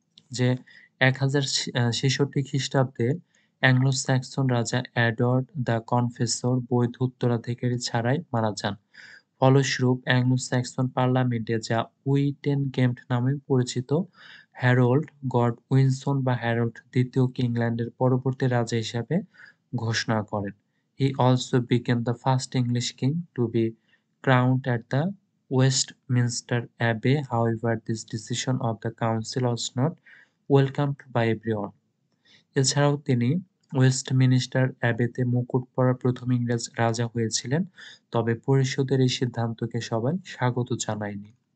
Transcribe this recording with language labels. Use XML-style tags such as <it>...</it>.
<bn>যে 1066 খ্রিস্টাব্দে অ্যাংলো-স্যাক্সন রাজা এডওয়ার্ড দ্য কনফেসর বৈধ উত্তরাধিকারী ছাড়াই মারা যান। ফলস্বরূপ অ্যাংলো-স্যাক্সন পার্লামেন্টে যা উইটেনগেম্ট নামে পরিচিত হ্যারল্ড গডউইনসন বা হ্যারল্ড দ্বিতীয়কে ইংল্যান্ডের পরবর্তী রাজা হিসাবে ঘোষণা করেন।</bn> <en>He also became the first English king to be crowned at the Westminster Abbey. However, this decision of the council was not welcomed by everyone.</en> <bn>এছাড়াও তিনি ওয়েস্টমিনিস্টার অ্যাবেতে মুকুট পরা প্রথম ইংরেজ রাজা হয়েছিলেন, তবে পরিষদের এই সিদ্ধান্তকে সবাই স্বাগত জানায়নি।</bn>